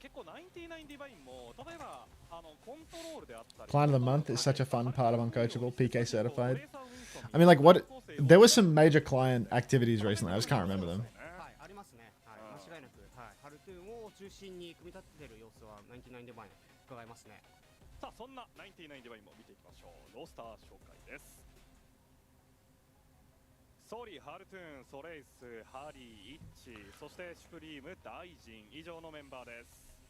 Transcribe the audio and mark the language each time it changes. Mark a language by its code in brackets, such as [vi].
[ja] 結構99ディバインも例えばコントロールであったり。 [en] Client of the month is such a fun part of Uncoachable, PK certified. I mean, like, what? There were some major client activities recently. I just can't remember them. [ja] ありますね。はい、間違いなく、はい、ハルトゥーンを中心に組み立てている様子は99ディバイン伺いますね。さあそんな99ディバインも見ていきましょう。ロースター紹介です。ソリ、ハルトゥーン、ソレイス、ハリー、イッチ、そしてシュプリーム、大臣以上のメンバーです。